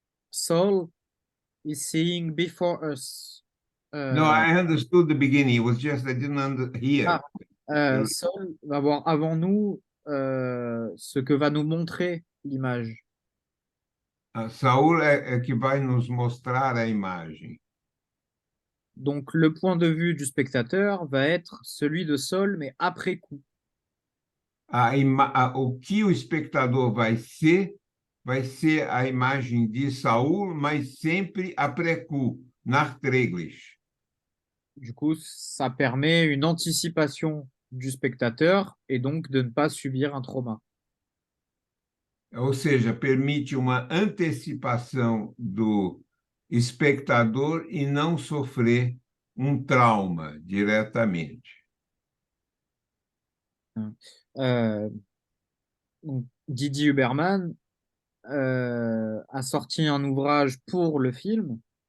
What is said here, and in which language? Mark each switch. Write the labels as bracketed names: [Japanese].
[English] Saul is seeing before us. No, I understood the beginning. It was just I didn't hear. [French] Saul va voir avant nous ce que va nous montrer l'image. [Portuguese] Saul é que vai nos mostrar a imagem. [French] Donc, le point de vue du spectateur va être celui de Saul, mais après coup. [Portuguese] O que o espectador vai ser a imagem de Saul, mas sempre après coup, nachträglich. [French] Du coup, ça permet une anticipation du spectateur et donc de ne pas subir un trauma. [Portuguese] Ou seja, permite uma antecipação do espectador e não sofrer um trauma diretamente. [French] Donc, Didier Huberman a sorti un ouvrage pour le film.